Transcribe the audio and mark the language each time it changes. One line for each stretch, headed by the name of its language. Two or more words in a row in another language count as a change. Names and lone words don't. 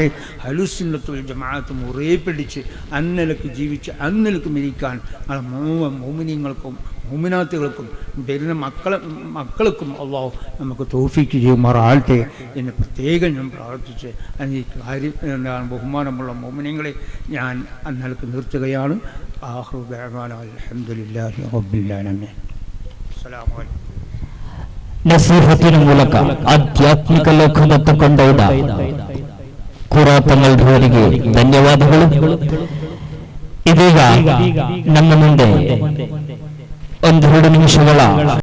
Arabic: أهل السنة والجماعة
Malayalam: മുറയെ പിടിച്ച് അന്നലക്ക് ജീവിച്ച് അന്നലക്ക് മരിക്കാൻ മുഅ്മിനീങ്ങൾക്കും മുഅ്മിനാത്തുകൾക്കും വരുന്ന മക്കൾക്കും അള്ളാഹു നമുക്ക് തൗഫീക്ക് ചെയ്യുമാറാകട്ടെ എന്ന് പ്രത്യേകം ഞാൻ പ്രാർത്ഥിച്ച് ഈ കാര്യം എന്താണ് ബഹുമാനമുള്ള മുഅ്മിനീങ്ങളെ ഞാൻ അന്നലക്ക് നിർത്തുകയാണ്.
Arabic: آخر دعوانا الحمد لله رب العالمين. السلام عليكم.
Kannada: ನಸೀಹತಿನ ಮೂಲಕ ಆಧ್ಯಾತ್ಮಿಕ ಲೋಕದತ್ತ ಕೊಂಡೊಯ್ದ ಕುರಾಪಂಗಲ್ರವರಿಗೆ ಧನ್ಯವಾದಗಳು. ಇದೀಗ ನಮ್ಮ ಮುಂದೆ 1-2 ನಿಮಿಷಗಳ